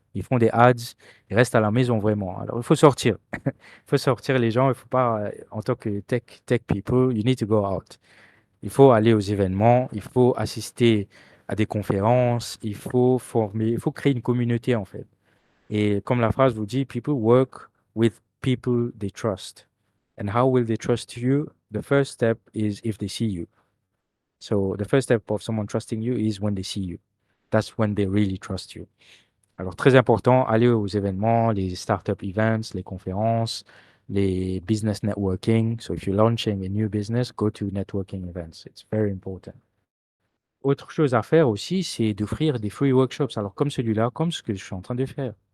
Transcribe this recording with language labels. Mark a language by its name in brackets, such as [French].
[French] Ils font des ads, ils restent à la maison vraiment. Alors, il faut sortir. Il faut sortir les gens. Il faut pas, en tant que tech people, [English] you need to go out. [French] Il faut aller aux événements, il faut assister à des conférences, il faut créer une communauté en fait. Et comme la phrase vous dit, [English] people work with people they trust. And how will they trust you? The first step is if they see you. So the first step of someone trusting you is when they see you. That's when they really trust you. [French] Alors très important, aller aux événements, les startup events, les conférences, les business networking. [English] So if you're launching a new business, go to networking events. It's very important. [French] Autre chose à faire aussi, c'est d'offrir des free workshops. Alors, comme celui-là, comme ce que je suis en train de faire.